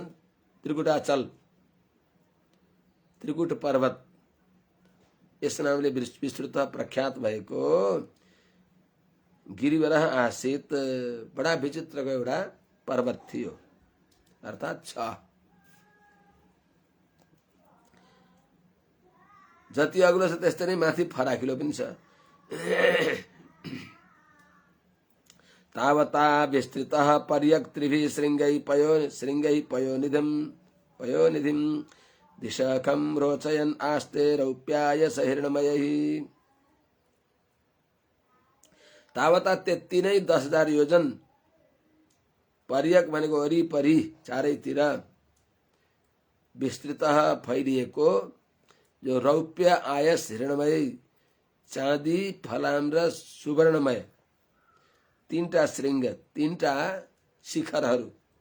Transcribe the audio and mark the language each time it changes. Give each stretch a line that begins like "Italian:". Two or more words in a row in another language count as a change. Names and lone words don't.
Nepali: त्रिकुटाचल, त्रिकुट पर्वत यस नामले विस्तृत प्रख्यात भएको
Sanskrit: गिरिवरः आसीत्।
Nepali: बडा विचित्रको एउटा पर्वत थियो, अर्थात छ। जति अग्लो छ त्यस्तै नै माथि फराकिलो पनि छ।
Sanskrit: तावता विस्तृतः पर्यक् त्रिभिः श्रृङ्गैः पयोनिधिं दिशखं रोचयन् आस्ते रौप्याय सहिर्णमयैः।
Nepali: तावता त्यति नै 10,000 योजन पर्यक भनेको वरिपरि चारैतिर विस्तृतः फैलिएको जो
Sanskrit: रौप्य आयस हिरणमय
Nepali: चाँदी फलाम र सुवर्णमय तीनटा श्रृङ्ग, तीनटा शिखरहरू,